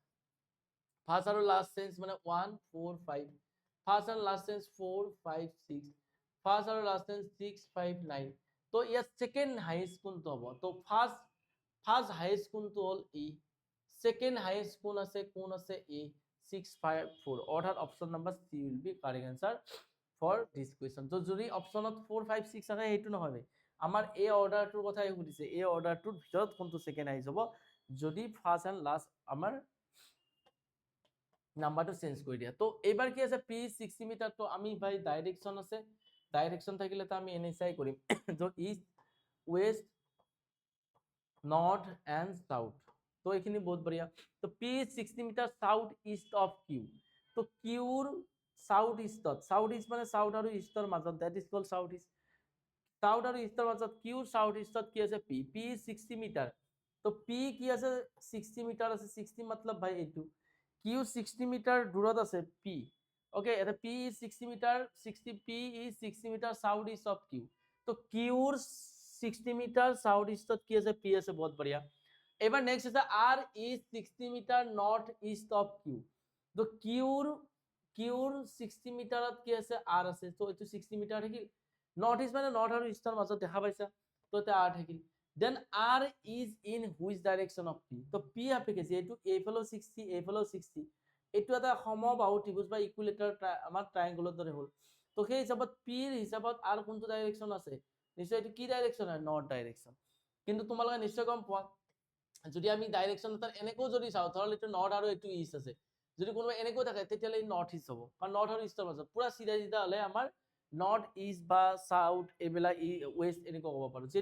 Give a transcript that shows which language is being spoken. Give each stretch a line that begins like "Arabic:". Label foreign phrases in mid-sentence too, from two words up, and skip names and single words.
Assamese: মানে 1 4 5 ফাৰ্ষ্ট আৰু লাষ্ট চেঞ্জ 4 5 6 ফাৰ্ষ্ট আৰু লাষ্ট চেঞ্জ 6 5 9 তো ইয়াত
English: second highest
Assamese: কোনটো হ'ব তো
English: first highest
Assamese: কোনটো হ'ল ই
English: second highest
Assamese: কোন আছে a 654 অৰ্থাৎ
English: option number C will be correct answer for this question
Assamese: তো যদি অপশনত 4 5 6 আছে হেতু নহয় আমাৰ এই অৰ্ডাৰটোৰ কথাই সুধিছে এই অৰ্ডাৰটোৰ ভিতৰত কোনটো
English: second highest
Assamese: হ'ব যদি
English: first and last
Assamese: আমাৰ নাম্বাৰটো চেঞ্জ কৰি দিয়া তো এবাৰ কি আছে p 60 মিটাৰ তো আমি ভাই ডাইৰেকশন আছে ডাইৰেকশন থাকিলে তো আমি এনএসআই কৰিম তো
English: east west north and south
Assamese: তো এইখিনি বহুত বঢ়িয়া তো
English: p 60 metre south east of q
Assamese: তো qৰ সাউথ ইষ্ট মানে সাউথ আৰু ইষ্টৰ মাজত
English: that is called south east
Assamese: সাউথ আৰু ইষ্টৰ মাজত qৰ সাউথ ইষ্টত কি আছে p 60 মিটাৰ তো p কি আছে 60 মিটাৰ আছে 60 मतलब ভাই এইটো q 60 মিটাৰ দূৰত আছে p ওকে এটা p 60 মিটাৰ 60
English: p is 60 metre south east of q
Assamese: তো qৰ 60 মিটাৰ সাউথ ইষ্টত কি আছে p আছে বহুত বঢ়িয়া এবার নেক্সট আছে
English: r is 60 metre north east of q
Assamese: তো qৰ 60 মিটাৰত কি আছে r আছে তো এটো 60 মিটাৰ থাকিল
English: north east
Assamese: মানে নর্থ আৰু ইষ্টৰ মাজত দেখা পাইছা তো তে r থাকিল
English: then r is in which direction of p
Assamese: তো p আপে কি এটো এইফালো 60 এইফালো 60 এটো এটা সমবাহু ত্ৰিভুজ বা ইকুইলেটাৰ আমাৰ ট্ৰায়াঙ্গলৰ দৰে হ'ল তো সেই হিচাপত p ৰ হিচাপত r কোনটো ডাইৰেকশন আছে নিশ্চয় এটো কি ডাইৰেকশন হয়
English: north direction
Assamese: কিন্তু তোমালোকে নিশ্চয় গম পোৱা যদি আমি ডাইৰেকশন এটা এনেকো যদি চাও ধৰলে এটো নর্থ আৰু এটো ইষ্ট আছে যদি কোনোবা এনেকো থাকে তেতিয়ালে
English: north east
Assamese: হ'ব কাৰণ নর্থ আৰু ইষ্টৰ মাজত পুৰা সিধা সিধা হলে আমাৰ
English: north east
Assamese: বা সাউথ এবেলা ওয়েস্ট এনেকো হ'ব পাৰো যেটো